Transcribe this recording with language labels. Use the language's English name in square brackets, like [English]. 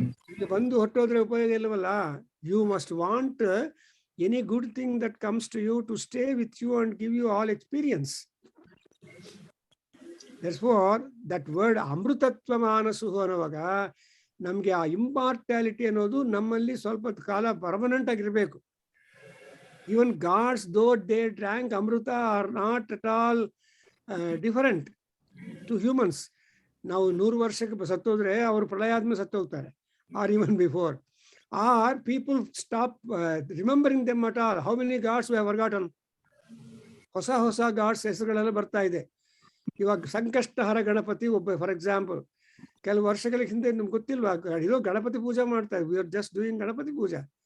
[Kannada] ಇಲ್ಲಿ ಬಂದು ಹೊಟ್ಟೋದ್ರೆ ಉಪಯೋಗ ಇಲ್ಲವಲ್ಲ. [English] You must want any good thing that comes to you to stay with you and give you all experience. Therefore that word [Kannada] ಅಮೃತತ್ವ ಮಾನಸು ಅನ್ನುವಾಗ ನಮ್ಗೆ ಆ ಇಂಪಾರ್ಟ್ಯಾಲಿಟಿ ಅನ್ನೋದು ನಮ್ಮಲ್ಲಿ ಸ್ವಲ್ಪ ಕಾಲ ಪರ್ಮನೆಂಟ್ ಆಗಿರ್ಬೇಕು. [English] Even gods, though they drank Amrita, are not at all different to humans. [Kannada] ನಾವು 100 ವರ್ಷಕ್ಕೆ ಸತ್ತೋದ್ರೆ ಅವರು ಪ್ರಳಯ ಆದ್ಮೇಲೆ ಸತ್ತೋಗ್ತಾರೆ, [English] Or even before. Or people stop remembering them at all. How many gods we have forgotten? [Kannada] ಹೊಸ ಗಾಡ್ಸ್ ಹೆಸರುಗಳೆಲ್ಲ ಬರ್ತಾ ಇದೆ. ಇವಾಗ ಸಂಕಷ್ಟಹರ ಗಣಪತಿ ಒಬ್ಬ, [English] for example, [Kannada] ಕೆಲವು ವರ್ಷಗಳ ಹಿಂದೆ ನಿಮ್ಗೆ ಗೊತ್ತಿಲ್ವಾ, ಇದು ಗಣಪತಿ ಪೂಜೆ ಮಾಡ್ತಾ ಇದ್ವಿ. [English] We are just doing Ganapati puja.